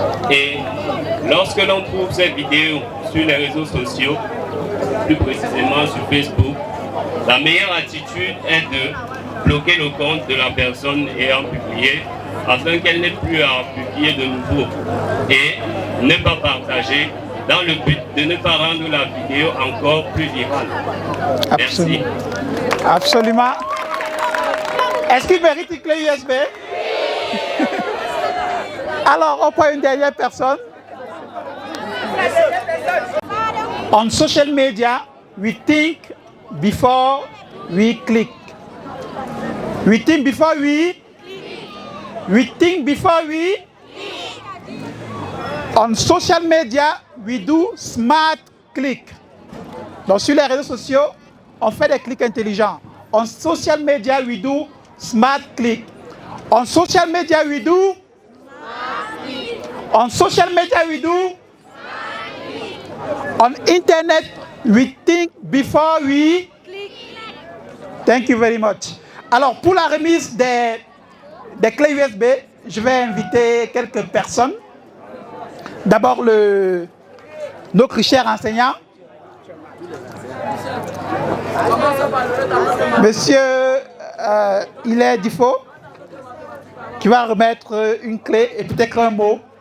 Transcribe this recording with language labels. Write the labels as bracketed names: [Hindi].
[French] Et lorsque l'on trouve ces vidéos sur les réseaux sociaux, plus précisément sur Facebook, la meilleure attitude est de bloquer le compte de la personne ayant publié afin qu'elle n'ait plus à publier de nouveau et ne pas partager dans le but de ne pas rendre la vidéo encore plus virale. Merci. Absolument. Est-ce qu'il mérite une clé USB? Alors, on prend une dernière personne. [English] On social media, we think before we click. We think before we think before we. On social media, we do smart click. [French] Donc sur les réseaux sociaux, on fait des clics intelligents. [English] On social media, we do smart click. On social media, we do. On social media, we do. On internet, we think before we. Thank you very much. [French] Alors, pour la remise des clés USB, je vais inviter quelques personnes. D'abord, notre cher enseignant, Monsieur Hilaire Difo, qui va remettre une clé et peut-être un mot.